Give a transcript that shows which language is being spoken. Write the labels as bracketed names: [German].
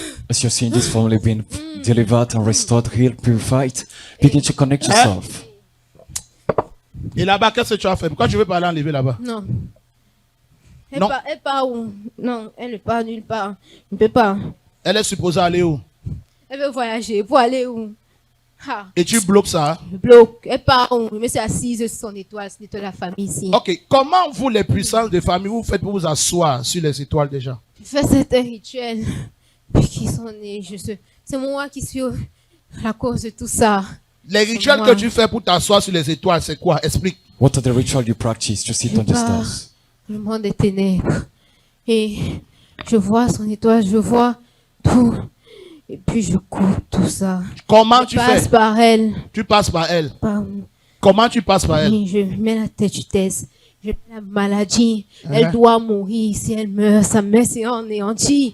[English] As you're seeing this family being delivered and restored, healed, purified, begin to connect yourself. [French] Et là-bas, qu'est-ce que tu as fait? Pourquoi tu veux pas aller enlever là-bas? Non. Non. Elle part où? Non, elle ne part nulle part. Elle ne peut pas. Elle est supposée aller où? Elle veut voyager. Pour aller où? Ah, Et tu bloques ça? je bloque. Elle part où? Mais c'est assise sur son étoile. C'est l'étoile de la famille ici. Ok. Comment vous, les puissances de famille, vous faites pour vous asseoir sur les étoiles déjà? Je fais certains rituels. Puis qui sont nés. C'est moi qui suis la cause de tout ça. Les rituels que tu fais pour t'asseoir sur les étoiles, c'est quoi? Explique. [English] What are the rituals you practice to sit on the stars? [French] Le monde des ténèbres. Et je vois son étoile, je vois tout. Et puis je coupe tout ça. Comment je tu passe fais? par elle. Tu passes par elle. Par- Comment tu passes par elle? Oui, je mets la tête, je mets la maladie. Elle doit mourir. Si elle meurt, sa mère s'est anéantie.